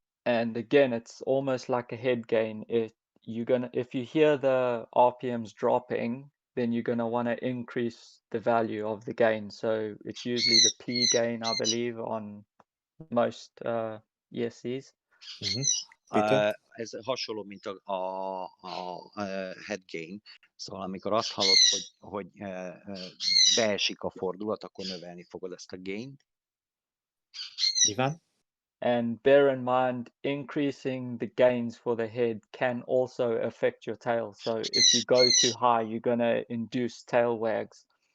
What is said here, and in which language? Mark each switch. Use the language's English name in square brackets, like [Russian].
[English] And again, it's almost like a head gain. If you hear the RPMs dropping, then you're gonna want to increase the value of the gain. So it's usually the P gain, I believe, on most ESCs. Mhm. Peter? [Hungarian] Ez hasonló, mint a head gain. Szóval amikor azt hallod, hogy beesik a fordulat, akkor növelni fogod ezt a gain. [English] Ivan? And bear in mind, increasing the gains for the head can also affect your tail. So if you go too high, you're gonna induce tail wags.